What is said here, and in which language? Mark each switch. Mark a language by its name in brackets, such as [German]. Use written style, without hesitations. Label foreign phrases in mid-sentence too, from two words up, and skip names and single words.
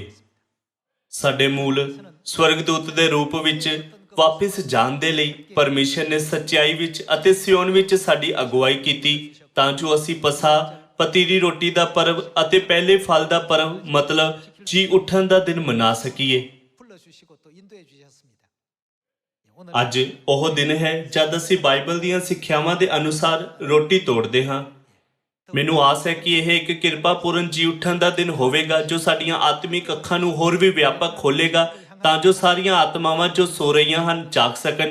[Punjabi] ਸਾਡੇ ਮੂਲ ਸਵਰਗਦੂਤ ਦੇ ਰੂਪ ਵਿੱਚ ਵਾਪਿਸ ਜਾਣ ਦੇ ਲਈ ਪਰਮੇਸ਼ਰ ਨੇ ਸੱਚਾਈ ਵਿੱਚ ਅਤੇ ਸਿਓਨ ਵਿੱਚ ਸਾਡੀ ਅਗਵਾਈ ਕੀਤੀ ਤਾਂ ਜੋ ਅਸੀਂ ਪਸਾ, ਪਤੀ ਦੀ ਰੋਟੀ ਦਾ ਪਰਵ ਅਤੇ ਪਹਿਲੇ ਫਲ ਦਾ ਪਰਵ ਮਤਲਬ ਜੀ ਉੱਠਣ ਦਾ ਦਿਨ ਮਨਾ ਸਕੀਏ। [Korean] 불러주시고 또 인도해 주셨습니다. 오늘 [Punjabi] ਅੱਜ ਉਹ ਦਿਨ ਹੈ ਜਦ ਅਸੀਂ ਬਾਈਬਲ ਦੀਆਂ ਸਿੱਖਿਆਵਾਂ ਦੇ ਅਨੁਸਾਰ ਰੋਟੀ ਤੋੜਦੇ ਹਾਂ। ਮੈਨੂੰ ਆਸ ਹੈ ਕਿ ਇਹ ਇੱਕ ਕਿਰਪਾਪੂਰਨ ਜੀ ਉੱਠਣ ਦਾ ਦਿਨ ਹੋਵੇਗਾ ਜੋ ਸਾਡੀਆਂ ਆਤਮਿਕ ਅੱਖਾਂ ਨੂੰ ਹੋਰ ਵੀ ਵਿਆਪਕ ਖੋਲੇਗਾ ਤਾਂ ਜੋ ਸਾਰੀਆਂ ਆਤਮਾਵਾਂ ਜੋ ਸੋ ਰਹੀਆਂ ਹਨ ਜਾਗ ਸਕਣ।